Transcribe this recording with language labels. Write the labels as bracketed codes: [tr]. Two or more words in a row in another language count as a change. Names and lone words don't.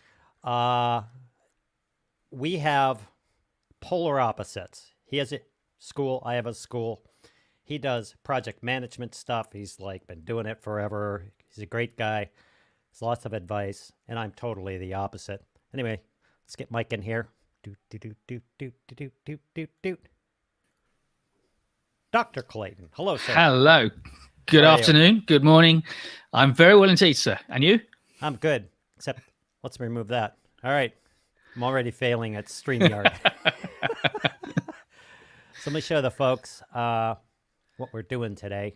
[en] We have polar opposites. He has a school. I have a school. He does project management stuff. He's like been doing it forever. He's a great guy. Has lots of advice, and I'm totally the opposite. Anyway, let's get Mike in here. Doot, doot, doot, doot, doot, doot, doot, doot, doot. Dr. Clayton. Hello, sir. Hello. Good afternoon. Good morning. I'm very well indeed, sir. And you? I'm good, except let's remove that. All right. I'm already failing at StreamYard. So let me show the folks what we're doing today.